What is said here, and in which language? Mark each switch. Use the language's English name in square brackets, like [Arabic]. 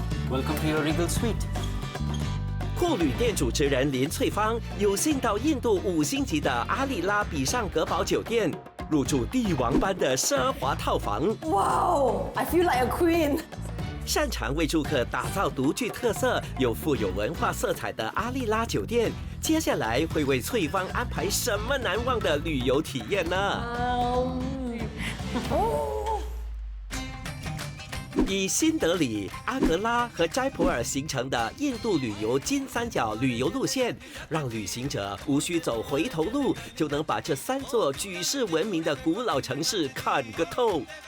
[English] Welcome to your regal suite. [Chinese] 酷旅店主持人林翠芳有幸到印度5星级的阿里拉比尚格堡酒店，入住帝王般的奢华套房。 [English] 哇哦 I feel like a queen。 [Chinese] 擅长为住客打造独具特色又富有文化色彩的阿丽拉酒店，接下来会为翠芳安排什么难忘的旅游体验呢？以新德里、阿格拉和斋普尔形成的印度旅游金三角旅游路线，让旅行者无需走回头路，就能把这3座举世闻名的古老城市看个透。